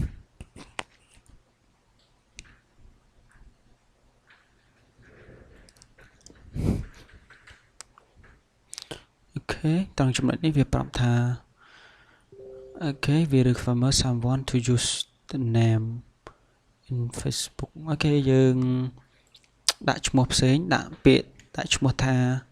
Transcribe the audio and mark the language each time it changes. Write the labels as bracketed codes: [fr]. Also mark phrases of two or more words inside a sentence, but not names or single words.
[km] អូខេត្រង់ចំណុចនេះវាប្រាប់ថាអូខេ [en] we require someone to use the name in Facebook [km] អូខេយើងដាក់ឈ្មោះផ្សេងដាក់ពាក្យដាក់ឈ្មោះថា